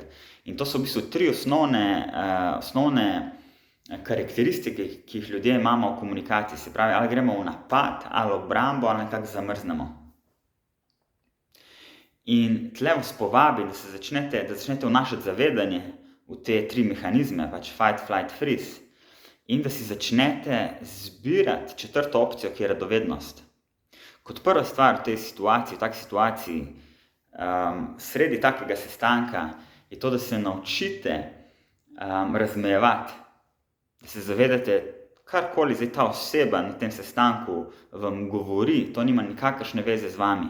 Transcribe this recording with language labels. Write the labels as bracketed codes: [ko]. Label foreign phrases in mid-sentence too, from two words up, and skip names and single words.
[sl] In to so v bistvu tri osnovne karakteristike, ki jih ljudje imamo v komunikaciji. Se pravi, ali gremo v napad, ali obrambo, ali nekako zamrznemo. In tle vas povabim, da začnete vnašati zavedanje v te tri mehanizme, pač [en] fight, flight, freeze, [sl] in da si začnete zbirati četrto opcijo, ki je radovednost. Kot prva stvar v tej situaciji, v taki situaciji, sredi takega sestanka, je to, da se naučite razmejevati. Da se zavedate, karkoli zdaj ta oseba na tem sestanku vam govori, to nima nikakršne veze z vami.